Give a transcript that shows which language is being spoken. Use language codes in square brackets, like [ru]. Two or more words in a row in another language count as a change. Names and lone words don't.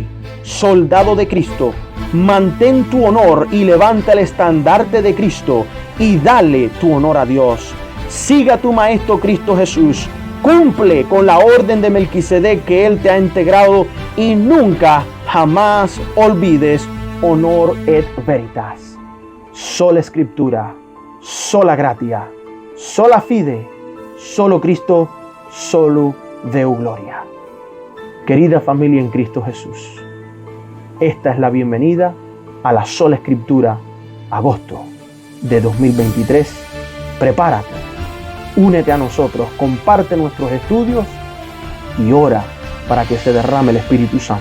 [es] Soldado de Cristo, mantén tu honor y levanta el estandarte de Cristo y dale tu honor a Dios. Siga a tu Maestro Cristo Jesús, cumple con la orden de Melquisedec que Él te ha integrado y nunca, jamás olvides [la] honor et veritas. [es] Sola Escritura, [la] sola gratia, sola fide, [es] solo Cristo, [la] solo Deo gloria. [es] Querida familia en Cristo Jesús, esta es la bienvenida a la Sola Escritura, agosto de 2023. Prepárate, únete a nosotros, comparte nuestros estudios y ora para que se derrame el Espíritu Santo.